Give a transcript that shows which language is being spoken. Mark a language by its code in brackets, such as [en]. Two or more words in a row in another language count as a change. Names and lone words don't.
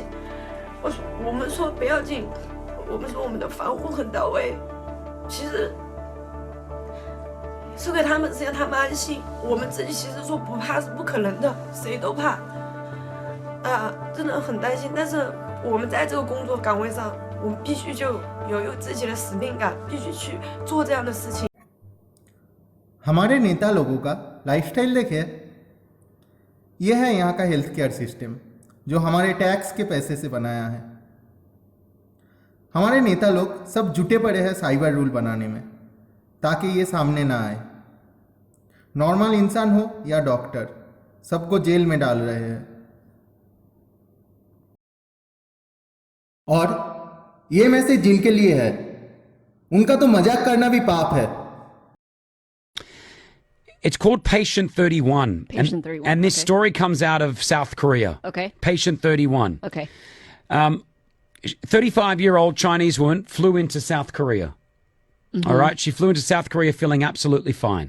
[zh] 我们说不要紧，我们说我们的防护很到位，其实是给他们是让他们安心。我们自己其实说不怕是不可能的，谁都怕真的很担心。但是我们在这个工作岗位上，我们必须就有自己的使命感，必须去做这样的事情。 [hi] हमारे नेता लोगों का लाइफस्टाइल देखे, ये है यहाँ का [en] health care system [hi] जो हमारे टैक्स के पैसे से बनाया है। हमारे नेता लोग सब जुटे पड़े हैं [en] cyber rule [hi] बनाने में ताकि ये सामने ना आए। नॉर्मल इंसान हो या डॉक्टर, सबको जेल में डाल रहे हैं। और ये मैसेज जिनके लिए है, उनका तो मजाक करना भी पाप है। [en] It's called Patient 31. Patient 31. And this okay. story comes out of South Korea. Okay. Patient 31. Okay. 35-year-old Chinese woman flew into South Korea. Mm-hmm. All right. She flew into South Korea feeling absolutely fine.